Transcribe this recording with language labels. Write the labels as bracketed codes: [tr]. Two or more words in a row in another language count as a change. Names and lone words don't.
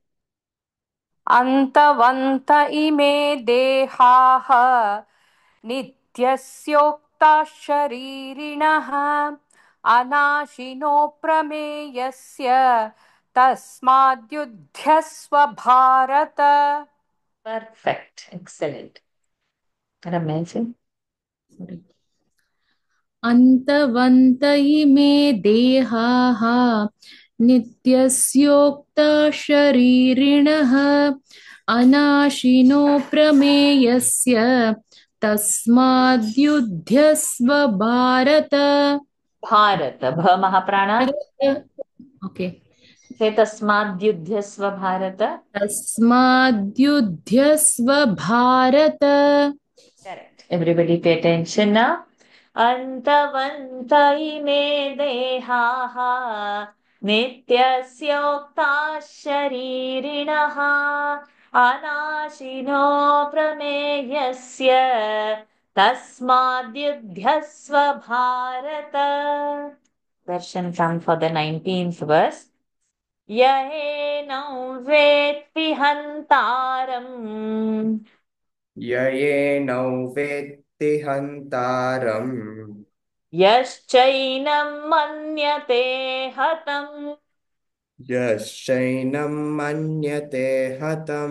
[sa] अन्तवन्त इमे देहाः नित्यस्योक्ताः शरीरिणः अनाशिनो प्रमेयस्य तस्माद्युध्यस्व भारत। [en] Perfect. Excellent. Ramesh ji. [sa] अन्तवन्त इमे देहाः नित्यस्योक्तशरीरिणः अनाशिनो प्रमेयस्य तस्माद्युध्यस्व भारत। [en] Bharat. Bha Mahaprana. ओके, Say [sa] तस्माद्युध्यस्व भारत. तस्माद्युध्यस्व भारत। [en] Correct. Everybody pay attention now. [sa] अन्तवन्त इमे देहाः नित्यस्योक्ताः शरीरिणः अनाशिनो प्रमेयस्य तस्माद्युध्यस्व भारत. [en] Darshan come for the 19th verse. [sa] य एनं वेत्ति हन्तारम् येनौ वेत्ति हन्तारम् यश्चैनं मन्यते हतम् यश्चैनं मन्यते हतम्